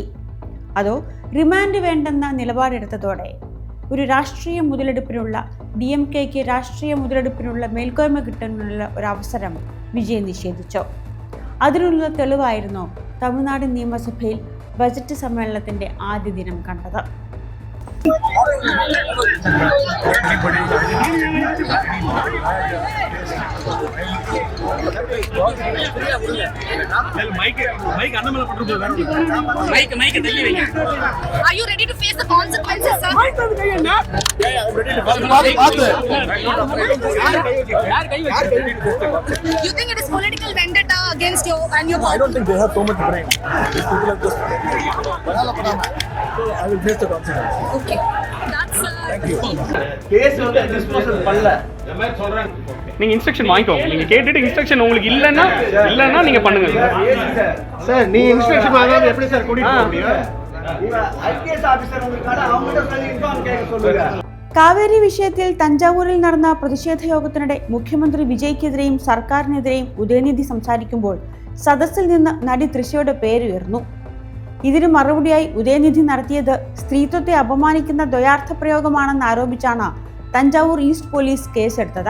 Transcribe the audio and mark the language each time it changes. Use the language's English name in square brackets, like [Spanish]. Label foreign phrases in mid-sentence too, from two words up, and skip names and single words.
[Malayalam] അതോ റിമാൻഡ് വേണ്ടെന്ന നിലപാടെടുത്തതോടെ ഒരു രാഷ്ട്രീയ മുതലെടുപ്പിനുള്ള DMKക്ക് രാഷ്ട്രീയ മുതലെടുപ്പിനുള്ള മേൽക്കോയ്മ കിട്ടാനുള്ള ഒരവസരം വിജയ് നിഷേധിച്ചോ? അതിനുള്ള തെളിവായിരുന്നോ തമിഴ്നാട് നിയമസഭയിൽ ബജറ്റ് സമ്മേളനത്തിന്റെ ആദ്യ ദിനം കണ്ടത്? [English] Are you ready to face the consequences, sir? You think it is political vendetta against you and your party? I don't think they have so much brain. These people are just... I will face the consequences. Okay. That's Thank you. [Tamil] கேஸ் வந்து டிஸ்போசல் பண்ணல. நீங்க இன்ஸ்ட்ரக்ஷன் வாங்கிக்கோங்க. நீங்க கேட்டுட்டு இன்ஸ்ட்ரக்ஷன் உங்களுக்கு இல்லன்னா நீங்க பண்ணுங்க சார். நீ இன்ஸ்ட்ரக்ஷன் வாங்காம எப்படி சார் கூட்டிட்டு போக முடியும்? IPS ஆபீசர் உங்களுக்காக அவங்ககிட்ட சொல்லி இன்ஃபார்ம் கேட்க சொல்லுங்க. [Malayalam] കാവേരി വിഷയത്തിൽ തഞ്ചാവൂരിൽ നടന്ന പ്രതിഷേധ യോഗത്തിനിടെ മുഖ്യമന്ത്രി വിജയ്ക്കെതിരെയും സർക്കാരിനെതിരെയും ഉദയനിധി സംസാരിക്കുമ്പോൾ സദസ്സിൽ നിന്ന് നടി തൃശയുടെ പേരുയർന്നു. ഇതിന് മറുപടിയായി ഉദയനിധി നടത്തിയത് സ്ത്രീത്വത്തെ അപമാനിക്കുന്ന ദ്വയാർത്ഥ പ്രയോഗമാണെന്ന് ആരോപിച്ചാണ് തഞ്ചാവൂർ ഈസ്റ്റ് പോലീസ് കേസെടുത്തത്.